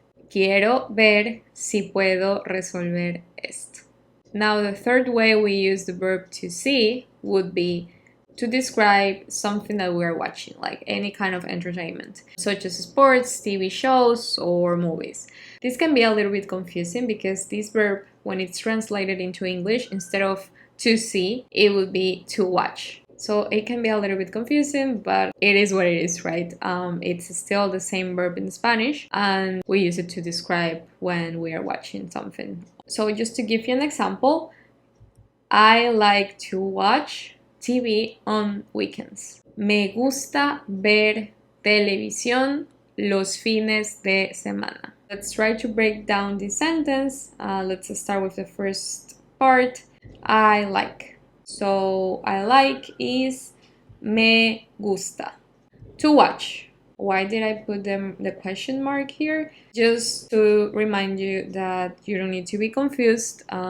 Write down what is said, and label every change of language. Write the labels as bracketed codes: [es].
[es] Quiero ver si puedo resolver esto. [en] Now the third way we use the verb to see would be to describe something that we are watching, like any kind of entertainment, such as sports, TV shows, or movies. This can be a little bit confusing because this verb, when it's translated into English, instead of to see, it would be to watch. So it can be a little bit confusing, but it is what it is, right? It's still the same verb in Spanish, and we use it to describe when we are watching something. So just to give you an example, I like to watch TV on weekends. [es] Me gusta ver televisión los fines de semana. [en] Let's try to break down this sentence. Let's start with the first part. I like. So I like is [es] me gusta. [en] To watch. Why did I put the question mark here? Just to remind you that you don't need to be confused.